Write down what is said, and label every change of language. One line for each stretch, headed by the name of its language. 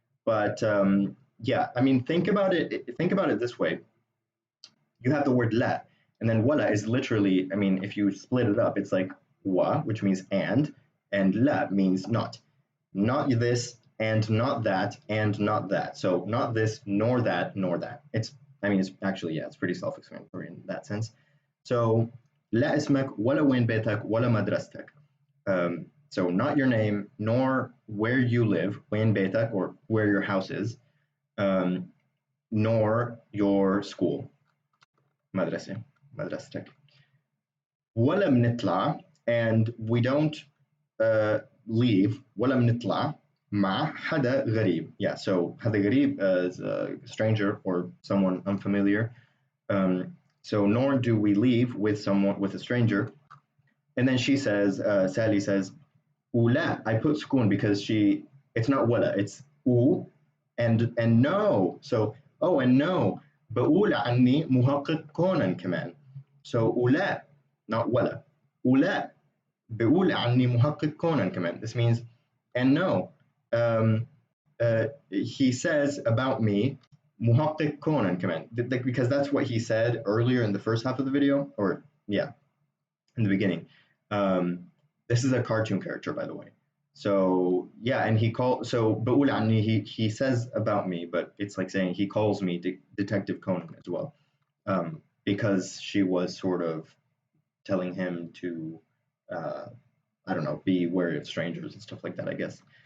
English: But yeah, I mean, think about it. Think about it this way: you have the word la, and then wala is literally, I mean, if you split it up, it's like wa, which means and la means not. Not this, and not that, and not that. So not this, nor that, nor that. It's, I mean, it's actually, yeah, it's pretty self-explanatory in that sense.
Arabic: So لا اسمك ولا وين بيتك ولا مدرستك.
English: So not your name, nor where you live,
Arabic: وين بيتك,
English: or where your house is, nor your school.
Arabic: مدرسة مدرستك. ولا بنطلع,
English: and we don't leave,
Arabic: ولا بنطلع مع حدا غريب.
English: Yeah, so
Arabic: حدا غريب
English: is a stranger or someone unfamiliar. So nor do we leave with someone, with a stranger. And then she says, Sally says, ولا, I put sukun because it's not wala, it's u and no. So, oh, and no.
Arabic: بقول عني محقق كونان كمان.
English: So ولا, not ولا.
Arabic: ولا بقول عني محقق كونان كمان.
English: This means, and no. He says about me
Arabic: محقق كونان كمان,
English: because that's what he said earlier in the first half of the video, or yeah, in the beginning. This is a cartoon character, by the way. So yeah, and
Arabic: بقول عني,
English: he says about me, but it's like saying he calls me Detective Conan as well, because she was sort of telling him to, I don't know, be wary of strangers and stuff like that, I guess.